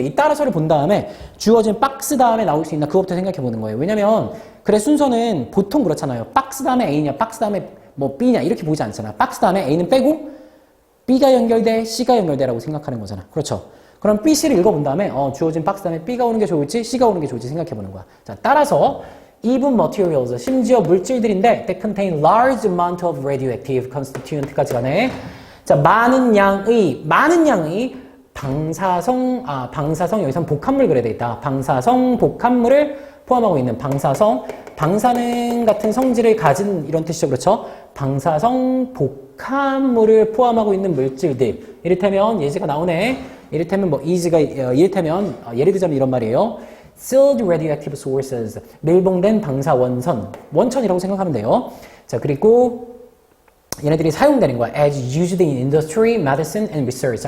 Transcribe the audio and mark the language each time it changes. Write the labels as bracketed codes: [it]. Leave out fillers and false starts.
[ko] 이 따라서를 본 다음에 주어진 박스 다음에 나올 수 있나 그것부터 생각해보는 거예요. 왜냐면 글의 순서는 보통 그렇잖아요. 박스 다음에 A냐, 박스 다음에 뭐 B냐 이렇게 보지 않잖아. 박스 다음에 A는 빼고 B가 연결돼, C가 연결돼라고 생각하는 거잖아. 그렇죠? 그럼 B, C를 읽어본 다음에 주어진 박스 다음에 B가 오는 게 좋을지 C가 오는 게 좋을지 생각해보는 거야. 자, 따라서 [en] even materials, [ko] 심지어 물질들인데 [en] that contain large amount of radioactive constituent [ko] 까지 가네. 자, 많은 양의 방사성 여기선 복합물 그래야 되겠다. 방사성 복합물을 포함하고 있는 방사능 같은 성질을 가진 이런 뜻이죠. 그렇죠? 방사성 복합물을 포함하고 있는 물질들. 이를테면 예제가 나오네. 이를테면 뭐 is가 이를테면 예를 들자면 이런 말이에요. [en] sealed radioactive sources. [ko] 밀봉된 방사 원천이라고 생각하면 돼요. 자, 그리고 얘네들이 사용되는 거야. [en] as used in industry, medicine and research.